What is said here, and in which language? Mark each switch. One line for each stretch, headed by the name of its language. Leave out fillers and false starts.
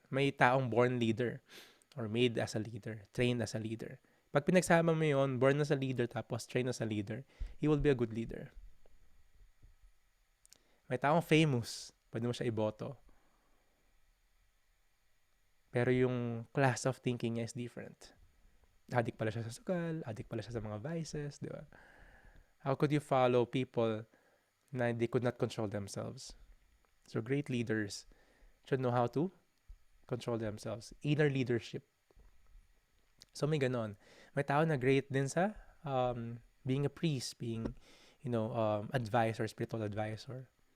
Filipino: May taong
English: born leader or made as a leader, trained as a leader.
Filipino: Pag pinagsama mo yun,
English: born as a leader tapos trained as a leader, he will be a good leader.
Filipino: May taong famous, pwede mo siya iboto. Pero yung
English: class of thinking niya is different.
Filipino: Addict pala siya sa sugal, addict pala siya sa mga vices, di ba?
English: How could you follow people na they could not control themselves? So great leaders should know how to control themselves. Inner leadership.
Filipino: So may ganon. May tao na
English: great din sa being a priest, being, advisor, spiritual advisor.